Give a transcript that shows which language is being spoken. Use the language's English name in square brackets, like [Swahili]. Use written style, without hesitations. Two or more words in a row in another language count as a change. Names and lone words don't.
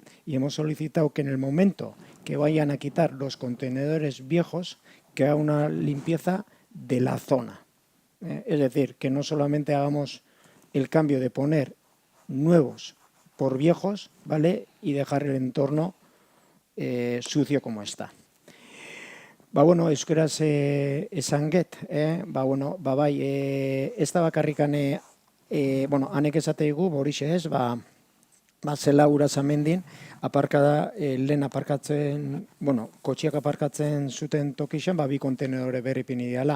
[Spanish] Y hemos solicitado que en el momento que vayan a quitar los contenedores viejos, que haga una limpieza de la zona. Es decir, que no solamente hagamos el cambio de poner nuevos por viejos, ¿vale? Y dejar el entorno sucio como está. [Basque] Euskaraz esanget, bai, ez da bakarrikan, hanek esateigu, horixe ez, zela Urasamendin, aparkada, lehen aparkatzen, kotxiak aparkatzen zuten tokixan, bi kontenedore berri pini diala.